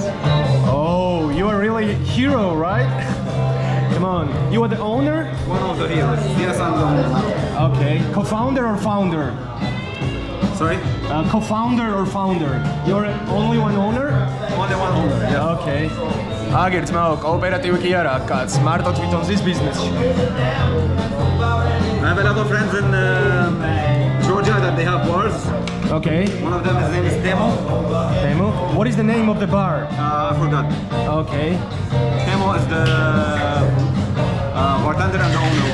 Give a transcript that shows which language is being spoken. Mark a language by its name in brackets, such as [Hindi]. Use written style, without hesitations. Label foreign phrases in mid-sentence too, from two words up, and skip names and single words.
[English] Oh, you are really a hero, right? Come on, you are the owner? One of the heroes. Yes, I'm the owner. Okay, co-founder or founder? Sorry? Co-founder or founder? You're only one owner? Only one owner. Yeah. Okay. [Georgian] აგერ ძმაო, კოოპერატივი კი არა, კაც, მარტო თვითონ ზის ბიზნესში. [English] I have a lot of friends in Georgia that they have bars. Okay. One of them, his name is Temo. Temo. What is the name of the bar? I forgot. Okay. Temo is the bartender and the owner.